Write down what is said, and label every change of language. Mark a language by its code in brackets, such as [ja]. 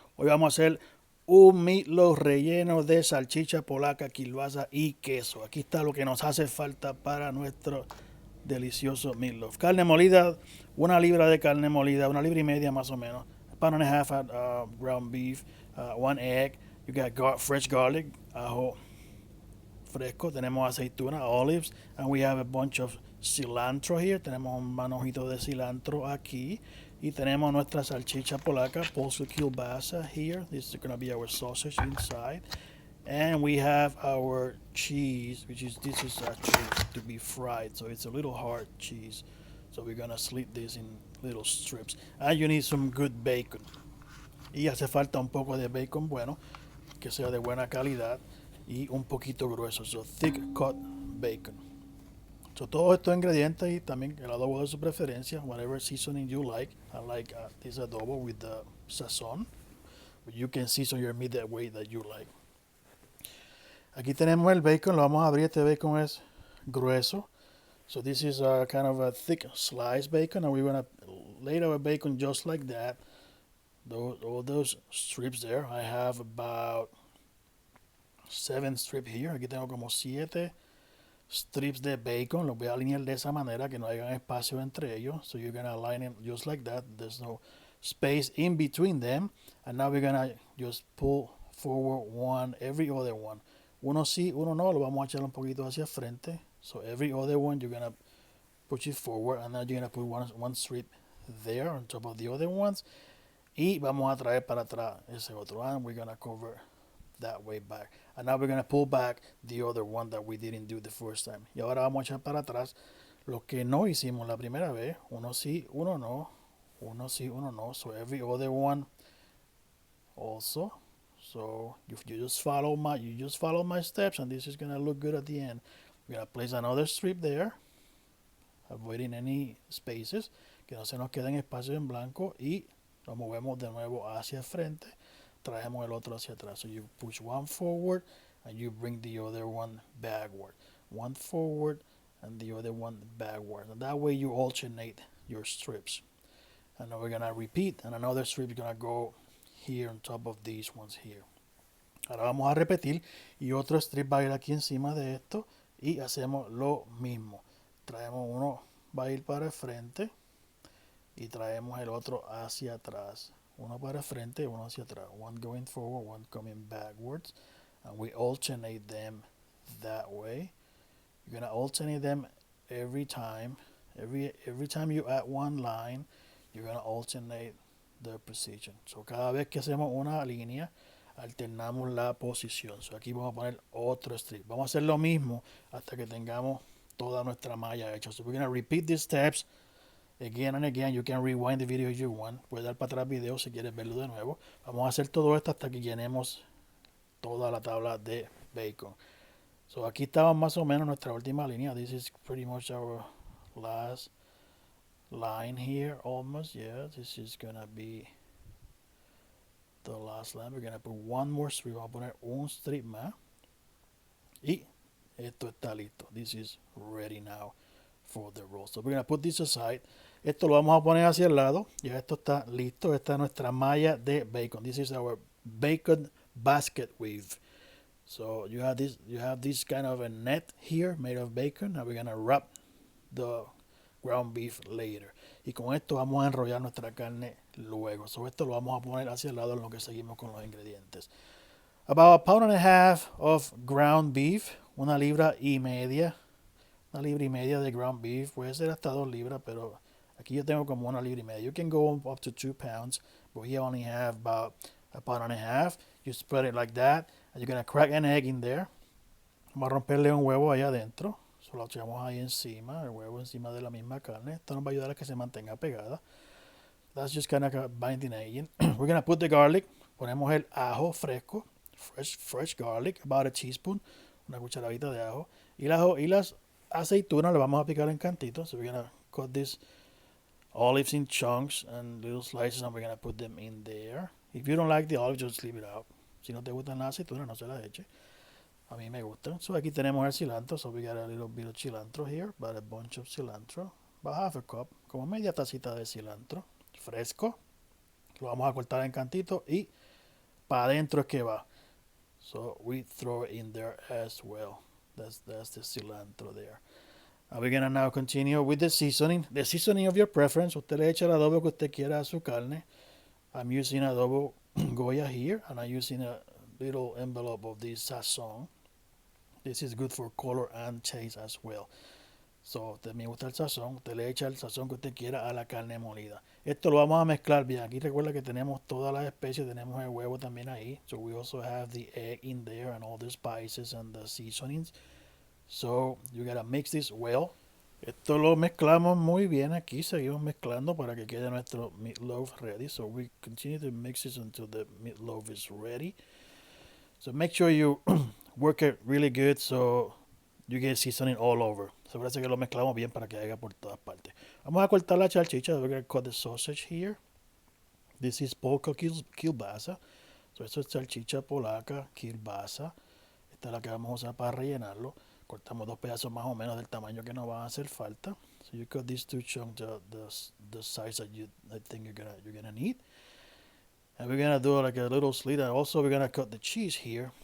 [es] Hoy vamos a hacer un meatloaf relleno de salchicha, polaca, kielbasa y queso. Aquí está lo que nos hace falta para nuestro delicioso meatloaf. Carne molida, una libra de carne molida, una libra y media más o menos. [en] A pound and a half of ground beef, one egg. You got fresh garlic, [es] ajo fresco, tenemos aceituna, [en] olives, and we have a bunch of cilantro here. [es] Tenemos un manojito de cilantro aquí. Y tenemos nuestra salchicha polaca, Polska kielbasa here. [en] This is going to be our sausage inside. And we have our cheese, which is this is actually to be fried, so it's a little hard cheese. So we're gonna slit this in little strips. And you need some good bacon. [es] Y hace falta un poco de bacon bueno, que sea de buena calidad y un poquito grueso, [en] so thick cut bacon. [es] So todos estos ingredientes y también el adobo de su preferencia, [en] whatever seasoning you like. I like this adobo with the sazon, but you can season your meat that way that you like. [es] Aquí tenemos el bacon, lo vamos a abrir. Este bacon es grueso. [en] So this is a kind of a thick sliced bacon, and we're gonna lay our bacon just like that. All those strips there. I have about 7 strips here. [es] Aquí tengo como 7 strips de bacon. Los voy a alinear de esa manera que no haya espacio entre ellos. [en] So you're gonna align them just like that. There's no space in between them. And now we're gonna just pull forward one, every other one. [es] Uno sí, uno no. Lo vamos a echar un poquito hacia frente. [en] So every other one you're gonna push it forward, and now you're gonna put one strip there on top of the other ones. [es] Y vamos a traer para atrás ese otro. [en] And we're gonna cover that way back. And now we're gonna pull back the other one that we didn't do the first time. [es] Y ahora vamos a echar para atrás lo que no hicimos la primera vez. Uno sí, uno no. Uno sí, uno no. [en] So every other one also. So you just follow my steps, and this is gonna look good at the end. We're gonna place another strip there, avoiding any spaces, [es] que no se nos queden espacios en blanco, y lo movemos de nuevo hacia el frente. Traemos el otro hacia atrás. [en] So you push one forward and you bring the other one backward. One forward and the other one backward. And that way you alternate your strips. And now we're gonna repeat, and another strip is gonna go here on top of these ones here. [es] Ahora vamos a repetir y otro strip va a ir aquí encima de esto y hacemos lo mismo. Traemos uno, va a ir para el frente y traemos el otro hacia atrás. Uno para el frente, uno hacia atrás. [en] One going forward, one coming backwards. And we alternate them that way. You're going to alternate them every time. Every time you add one line, you're going to alternate the position. [es] So cada vez que hacemos una línea, alternamos la posición. So aquí vamos a poner otro strip. Vamos a hacer lo mismo hasta que tengamos toda nuestra malla hecha. [en] So we're going to repeat these steps again and again. You can rewind the video if you want. [es] Puedes dar para atrás video si quieres verlo de nuevo. Vamos a hacer todo esto hasta que llenemos toda la tabla de bacon. So aquí estaba más o menos nuestra última línea. [en] This is pretty much our last line here almost. Yeah, this is gonna be the last line. We're gonna put one more strip. [es] Vamos a poner un strip más. Y esto está listo. [en] This is ready now for the roll. So we're gonna put this aside. [es] Esto lo vamos a poner hacia el lado. Ya esto está listo. Esta es nuestra malla de bacon. [en] This is our bacon basket weave. So you have this kind of a net here made of bacon. Now we're gonna wrap the ground beef later. [es] Y con esto vamos a enrollar nuestra carne luego. So esto lo vamos a poner hacia el lado en lo que seguimos con los ingredientes. [en] About a pound and a half of ground beef. [es] Una libra y media. Una libra y media de ground beef. Puede ser hasta 2 libras, pero aquí yo tengo como una libra y media. [en] You can go up to 2 pounds, but here I only have about a pound and a half. You spread it like that, and you're going to crack an egg in there. [es] Vamos a romperle un huevo ahí adentro. So lo echamos ahí encima, el huevo encima de la misma carne. Esto nos va a ayudar a que se mantenga pegada. [en] That's just kind of a binding agent. We're going to put the garlic. [es] Ponemos el ajo fresco, [en] fresh garlic, about a teaspoon, [es] una cucharadita de ajo. Y las aceitunas le vamos a picar en cantitos. [en] So we're going to cut these olives in chunks and little slices, and we're going to put them in there. If you don't like the olives, just leave it out. [es] Si no te gustan las aceitunas, no se las eche. A mí me gustan. [en] So [es] aquí tenemos el cilantro. [en] So we got a little bit of cilantro here, about a bunch of cilantro. About half a cup, [es] como media tacita de cilantro fresco. Lo vamos a cortar en cantitos y para adentro es que va. [en] So we throw it in there as well. That's the cilantro there. We're gonna now continue with the seasoning. The seasoning of your preference. [es] Usted le echa el adobo que usted quiera a su carne. [en] I'm using adobo Goya here, and I'm using a little envelope of this sazon. This is good for color and taste as well. [es] So, usted me gusta el sazón, usted le echa el sazón que usted quiera a la carne molida. Esto lo vamos a mezclar bien. Aquí recuerda que tenemos todas las especies, tenemos el huevo también ahí. [en] So we also have the egg in there and all the spices and the seasonings. So you gotta mix this well. [es] Esto lo mezclamos muy bien aquí, seguimos mezclando para que quede nuestro meatloaf ready. [en] So we continue to mix this until the meatloaf is ready. So make sure you work it really good so you get seasoning all over. [es] Asegúrese que lo mezclamos bien para que haga por todas partes. Vamos a cortar la salchicha. [en] We're going to cut the sausage here. This is polaca kielbasa. [es] So esto es salchicha polaca kielbasa. Esta es la que vamos a usar para rellenarlo. Cortamos dos pedazos más o menos del tamaño que nos van a hacer falta. [en] So you cut these two chunks the size that I think you're gonna need. And we're gonna do like a little slit. And also we're gonna cut the cheese here.